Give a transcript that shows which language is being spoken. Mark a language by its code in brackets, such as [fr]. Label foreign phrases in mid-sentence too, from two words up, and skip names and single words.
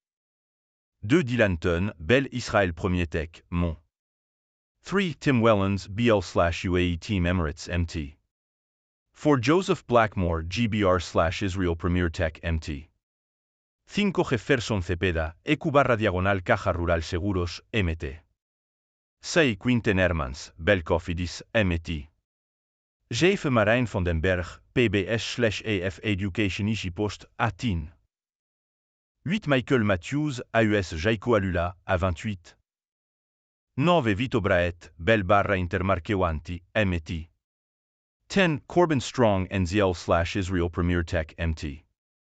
[es] 2 Dylan Teuns, Bell Israël Premier-Tech, Mont. 3 Tim Wellens, BL/UAE Team Emirates MT. 4 Joseph Blackmore, GBR/Israel Premier-Tech MT. 5 Jefferson Cepeda, EQ/diagonal Caja Rural Seguros, MT. 6 Quinten Hermans, Bell Cofidis, MT. 7 Marijn van den Berg, PBS/AF Education EasyPost, A10. 8 Michael Matthews, AUS Jaiko Alula, A28. 9 Vito Braet, Bell/Intermarché-Wanty, MT. 10 Corbin Strong NZL/Israel Premier-Tech MT.